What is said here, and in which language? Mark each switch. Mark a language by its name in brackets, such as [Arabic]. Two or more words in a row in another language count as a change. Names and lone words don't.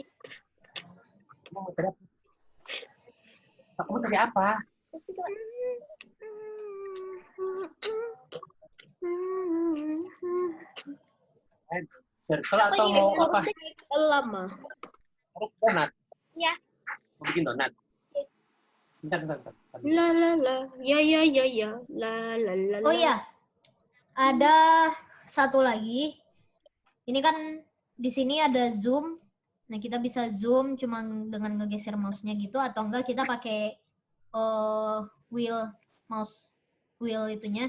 [Indonesian] Kamu mau tadi apa? Kamu tadi apa? Pasti kok. Circle atau mau apa? Lama. Harus donat. Ya. Mau bikin donat. Bentar. La la la. Ya. La la la. Oh iya. Ada satu lagi. Ini kan di sini ada zoom. Nah, kita bisa zoom cuma dengan ngegeser mouse-nya gitu, atau enggak kita pakai [English] mouse wheel [Indonesian] itunya.